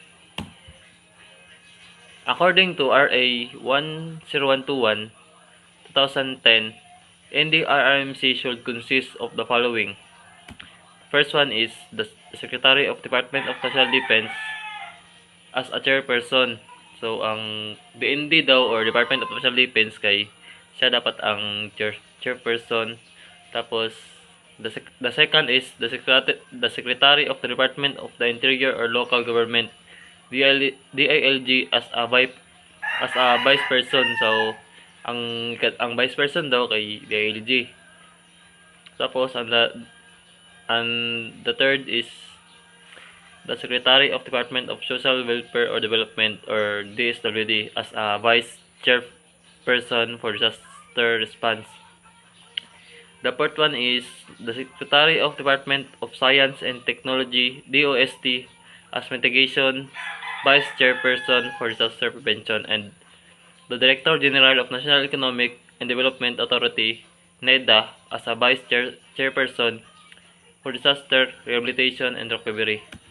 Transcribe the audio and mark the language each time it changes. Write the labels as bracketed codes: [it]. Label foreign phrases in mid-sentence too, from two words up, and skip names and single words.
[en] According to RA 10121 2010, NDRRMC should consist of the following. First one is the Secretary of Department of National Defense as a chairperson. [hil] So ang DND daw or Department of National Defense kay siya dapat ang chairperson. [en] Tapos the second is the Secretary of the Department of the Interior or Local Government, DILG, as a vice person. [hil] So ang vice person daw kay DILG. [en] Tapos the third is the Secretary of Department of Social Welfare or Development or DSWD as a vice chairperson for disaster response. The fourth one is the Secretary of Department of Science and Technology, DOST, as mitigation vice chairperson for disaster prevention, and the Director General of National Economic and Development Authority, NEDA, as a vice chairperson for disaster rehabilitation and recovery.